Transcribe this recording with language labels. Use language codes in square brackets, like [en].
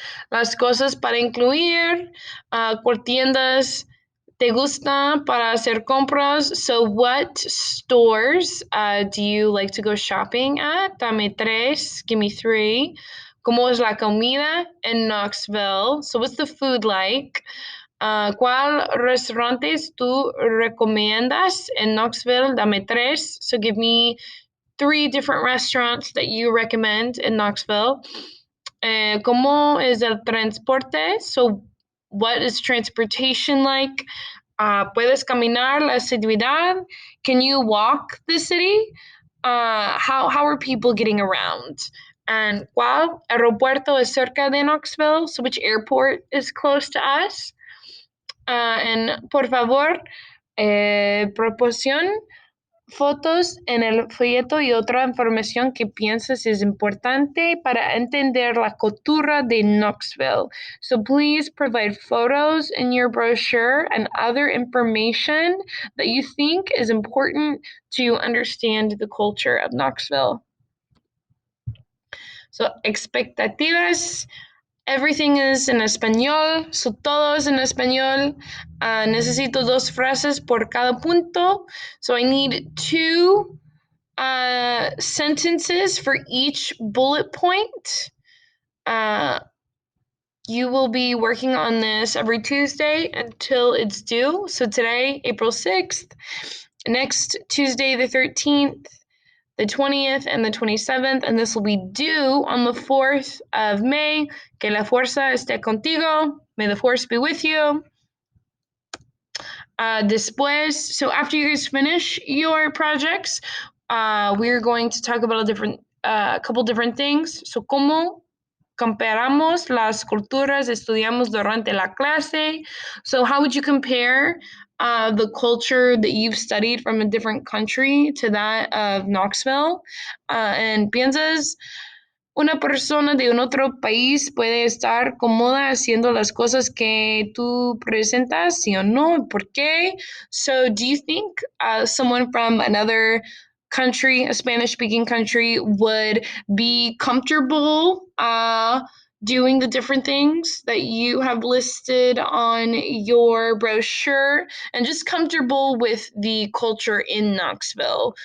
[es] Las cosas para incluir, por tiendas te gusta para hacer compras. [en] So what stores do you like to go shopping at? [es] Dame tres, [en] give me three. [es] ¿Cómo es la comida en Knoxville? [en] So what's the food like? [es] ¿Cuál restaurantes tú recomiendas en Knoxville? Dame tres. [en] So give me three different restaurants that you recommend in Knoxville. [es] ¿Cómo es el transporte? [en] So, what is transportation like? [es] ¿Puedes caminar la ciudad? [en] Can you walk the city? How are people getting around? [es] And ¿cuál aeropuerto es cerca de Knoxville? [en] So, which airport is close to us? [es] And por favor, proporción fotos en el folleto y otra información que piensas es importante para entender la cultura de Knoxville. [en] So please provide photos in your brochure and other information that you think is important to understand the culture of Knoxville. [es] So, expectativas. [en] Everything is [es] en español, so todo es en español. Necesito dos frases por cada punto. [en] So I need two sentences for each bullet point. Uh, you will be working on this every Tuesday until it's due. So today, April 6th, next Tuesday, the 13th, the 20th, and the 27th, and this will be due on the 4th of May. [es] Que la fuerza esté contigo. [en] May the force be with you. Después, so after you guys finish your projects, we're going to talk about a couple different things. [es] So, cómo comparamos las culturas estudiamos durante la clase. [en] So, how would you compare the culture that you've studied from a different country to that of Knoxville? [es] And piensas, una persona de un otro país puede estar cómoda haciendo las cosas que tú presentas, sí o no, ¿por qué? [en] So, do you think someone from another country, a Spanish speaking country, would be comfortable doing the different things that you have listed on your brochure and just comfortable with the culture in Knoxville?